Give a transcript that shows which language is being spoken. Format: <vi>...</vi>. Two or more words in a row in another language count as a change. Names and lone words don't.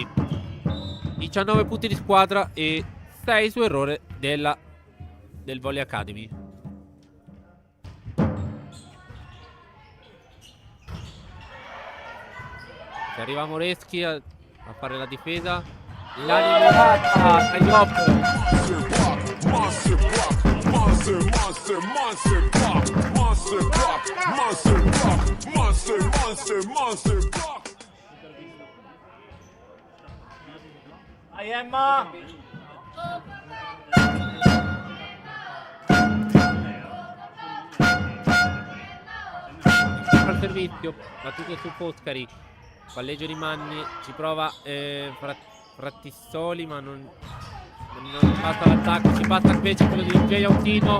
<it>19 punti di squadra e 6 su errore del Volley Academy. Arriva Moreschi a fare la difesa. Milani Murata,</it> <en>Monster block, monster, monster, monster block, monster block, monster block, monster, monster, monster block.</en> <it>Dai Emma! al servizio, battuto su Foscari. Palleggio di Manni, ci prova Frattissoli, ma non passa l'attacco, ci passa invece quello di Jay Autino.</it>